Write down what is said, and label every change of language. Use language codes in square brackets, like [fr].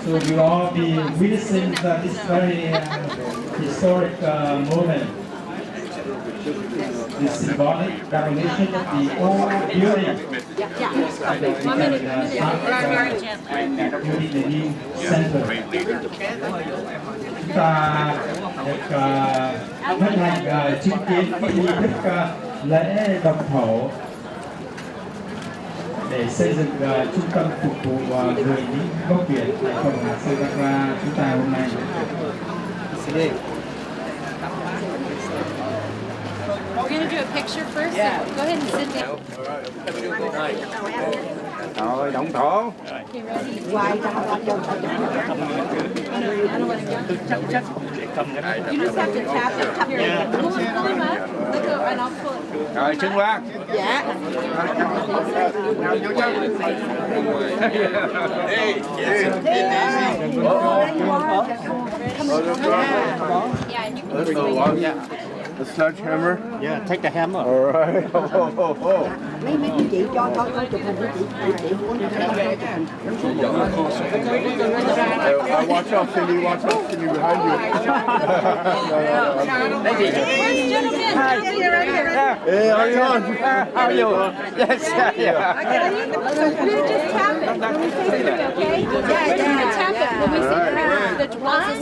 [en] So you all be witnessing this very historic moment. The symbolic demolition of the old building. And building the new center. [vi] Chúng ta được hân hạnh chứng kiến cái nghi thức lễ động thổ để xây dựng trung tâm phục vụ người Mỹ gốc Việt tại cộng hòa Santa Clara chúng ta hôm nay. [en] We're going to do a picture first. Yeah. So go ahead and sit down. All right. [vi] Rồi, động thổ. [en] You just have to tap it. Pull him up. Look up and I'll pull it. [vi] Rồi, xưng qua. [en] Yeah. The sledgehammer. Yeah, take the hammer. All right. [vi] Mấy chị cho chụp hình với chị [en] Watch out, Cindy. Watch out, Cindy behind you. Where's gentlemen? Hey, how are you on? How are you? Yes, yeah. We're just tapping. Okay? Yeah, we're just gonna tap it when we see the process.